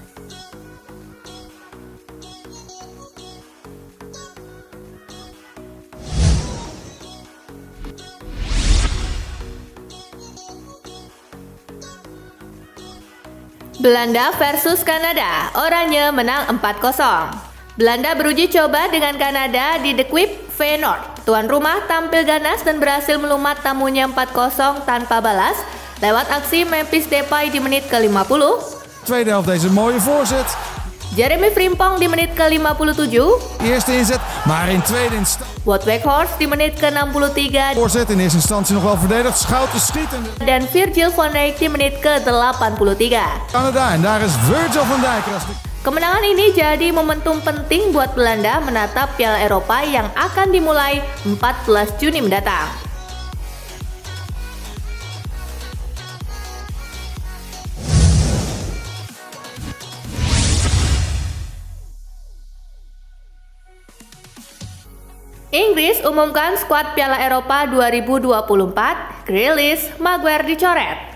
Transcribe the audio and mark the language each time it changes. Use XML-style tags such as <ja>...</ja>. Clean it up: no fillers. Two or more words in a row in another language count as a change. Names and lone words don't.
<id>Belanda versus Kanada, Oranje menang 4-0. Belanda beruji coba dengan Kanada di The Kuip Feyenoord. Tuan rumah tampil ganas dan berhasil melumat tamunya 4-0 tanpa balas lewat aksi Memphis Depay di menit ke-50.</id> <nl>Tweede helft deze mooie voorzet.</nl> <id>Jeremy Frimpong di menit ke-57.</id> <nl>Eerste inzet, maar in tweede instantie.</nl> <id>Wout Weghorst di menit ke-63.</id> <nl>Voorzet in eerste instantie nog wel verdedigd. Schouten schieten.</nl> <id>Dan Virgil van Dijk di menit ke-83.</id> <nl>Canada en daar is Virgil van Dijk.</nl> <id>Kemenangan ini jadi momentum penting buat Belanda menatap Piala Eropa yang akan dimulai 14 Juni mendatang. Inggris umumkan skuad Piala Eropa 2024, Grealish, Maguire dicoret.</id>